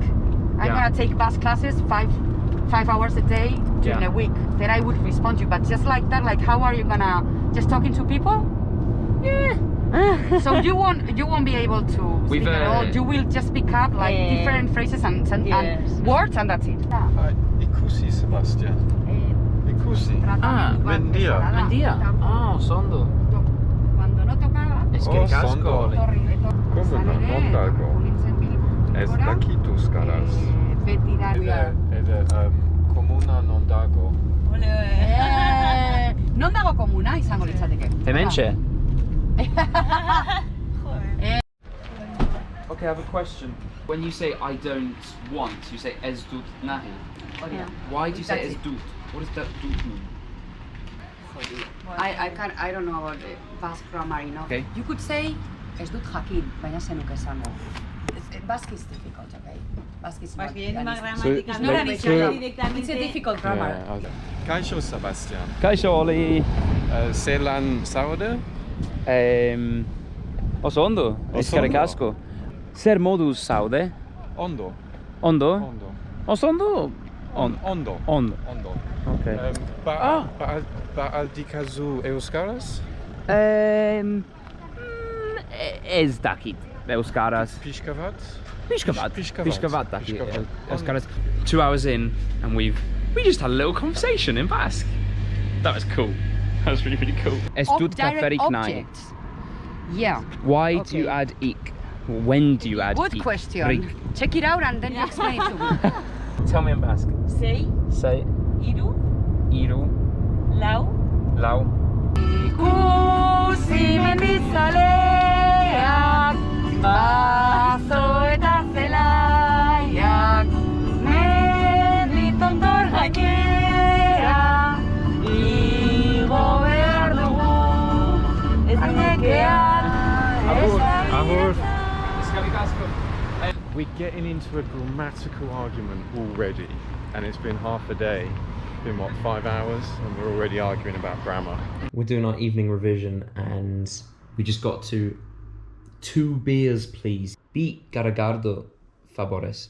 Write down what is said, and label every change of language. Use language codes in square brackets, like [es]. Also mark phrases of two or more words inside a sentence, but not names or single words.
[en] I'm gonna take Basque classes 5 hours a day during a week. Then I would respond to you. But just like that, like how are you gonna just talking to people? Yeah. So you won't be able to speak at all. You will just pick up like different phrases and words, and that's it. [eu] Ikusi, Sebastian. Ikusi. Mendia. Osondo. [es] Cuando no tocaba. [eu] Eskerrik asko. Komuna nondago. Ez dakitu skaraz. Komuna nondago. Non dago komuna izango litzateke. Hementxe. [en] Okay, I have a question. When you say I don't want, you say [eu] ez doet nahi. [en] Why do you say [eu] ez doet? [en] What does that doet mean? I don't know about the Basque grammar, you know. Okay. You could say [eu] ez dut jakin, baina zenuke esango. [en] Basque is difficult, okay? Basque is not. [es] Basque es más [en] It's not an [es] gramática [en] easy. [es] directamente. [en] It's a difficult grammar. Yeah, okay. [eu] Kaixo Sebastian. Kaixo Oli. Zelan zaude? Oso ondo. Eskerrik asko. Zer moduz zaude? Ondo. Ondo? Ondo. Oso ondo? Ondo. Ondo. Ondo. [en] Okay. [eu] Ba al dikazu euskaraz? Ez dakit. Euskaraz. Pishkavat? Pishkavat dakit. Euskaraz. [en] 2 hours in and we just had a little conversation in Basque. That was cool. That was really, really cool. [eu] Ez dut kaferik nahi. [en] Yeah. Why do you add ik? When do you add Good ik? question. Rik. Check it out and then you explain it to me. Tell me in Basque. [eu] Sei, [en] Say [eu] hiru, iru, lau, lau. Ikusi mendizaleak, baso eta zelaiak, mendi tontor gainera, igo behar dugu, ez nekean, Ahor. Eskerrik asko. [en] We're getting into a grammatical argument already, and it's been half a day. It's been what, 5 hours, and we're already arguing about grammar. We're doing our evening revision and we just got to 2 beers, please. [eu] Bi garagardo favores.